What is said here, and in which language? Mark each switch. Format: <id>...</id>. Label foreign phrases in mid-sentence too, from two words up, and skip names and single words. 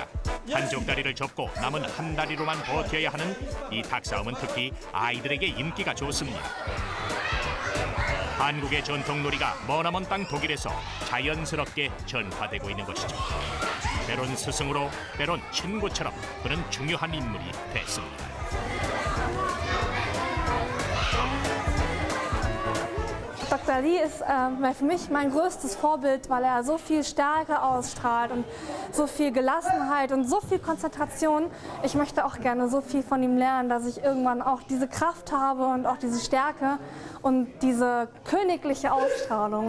<ko>한쪽 다리를 접고 남은 한 다리로만 버텨야 하는 이 닭싸움은 특히 아이들에게 인기가 좋습니다. 한국의 전통놀이가 머나먼 땅 독일에서 자연스럽게 전파되고 있는 것이죠. 때론 스승으로, 때론 친구처럼 그는 중요한 인물이 됐습니다.</ko> <de>Dr. Lee ist für mich mein größtes Vorbild, weil er so viel Stärke ausstrahlt und so viel Gelassenheit und so viel Konzentration. Ich möchte auch gerne so viel von ihm lernen, dass ich irgendwann auch diese Kraft habe und auch diese Stärke und diese königliche Ausstrahlung.</de>